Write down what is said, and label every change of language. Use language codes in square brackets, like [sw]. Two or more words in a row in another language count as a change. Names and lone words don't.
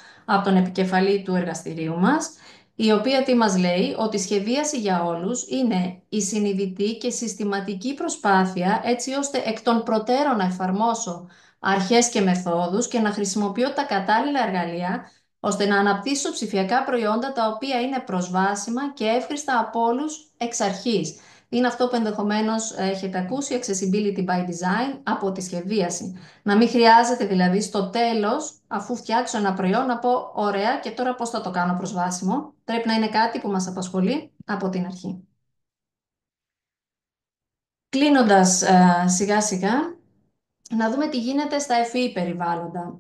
[el] από τον επικεφαλή του εργαστηρίου μας, η οποία τι μας λέει, ότι η σχεδίαση για όλους είναι η συνειδητή και συστηματική προσπάθεια έτσι ώστε εκ των προτέρων να εφαρμόσω αρχές και μεθόδους και να χρησιμοποιώ τα κατάλληλα εργαλεία ώστε να αναπτύσσω ψηφιακά προϊόντα τα οποία είναι προσβάσιμα και εύχριστα από όλους εξ αρχής. Είναι αυτό που ενδεχομένως έχετε ακούσει, [en] accessibility by design, [el] από τη σχεδίαση. Να μην χρειάζεται δηλαδή στο τέλος, αφού φτιάξω ένα προϊόν, να πω ωραία και τώρα πώς θα το κάνω προσβάσιμο. Πρέπει να είναι κάτι που μας απασχολεί από την αρχή. Κλείνοντας σιγά σιγά, να δούμε τι γίνεται στα FEE περιβάλλοντα.